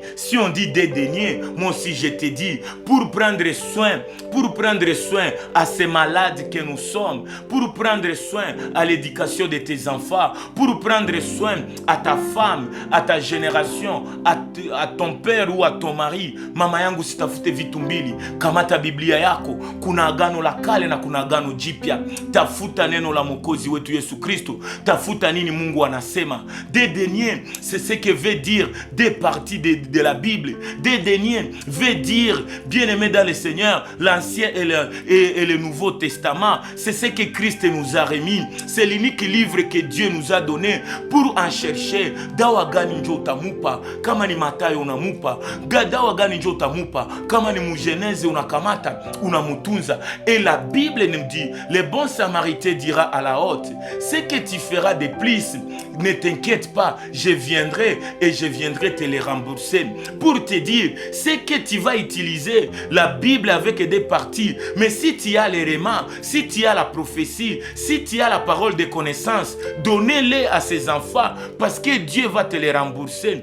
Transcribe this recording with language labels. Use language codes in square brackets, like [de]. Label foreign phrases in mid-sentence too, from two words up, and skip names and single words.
[fr] Si on dit des deniers, moi aussi je te dis, pour prendre soin à ces malades que nous sommes, pour prendre soin à l'éducation de tes enfants, pour prendre soin à ta femme, à ta génération, à ton père ou à ton mari. [sw] Mama yangu sitafute vitu mbili. Kamata Biblia yako, kuna agano la kale na kuna agano jipya. Tafuta neno la Mwokozi wetu Yesu Kristo. Tafuta nini Mungu anasema. [fr] Des deniers, c'est ce que veut dire des parties de la Bible. Des deniers veut dire, bien-aimé dans le Seigneur, l'Ancien et le Nouveau Testament. C'est ce que Christ nous a remis. C'est l'unique livre que Dieu nous a donné pour en chercher. [sw] Dawa gani njo utamupa, kama ni Mathayo unamupa. Dawa gani njo utamupa, kama ni Mugenèse unakamata, unamutunza. [fr] Et la Bible nous dit, le bon Samaritain dira à la haute, ce que tu feras de plus, ne t'inquiète pas, je viendrai et je viendrai te les rembourser. Pour te dire, ce que tu vas utiliser, la Bible avec des parties, mais si tu as les rémans, si tu as la prophétie, si tu as la parole de connaissance, donnez-les à ces enfants parce que Dieu va te les rembourser.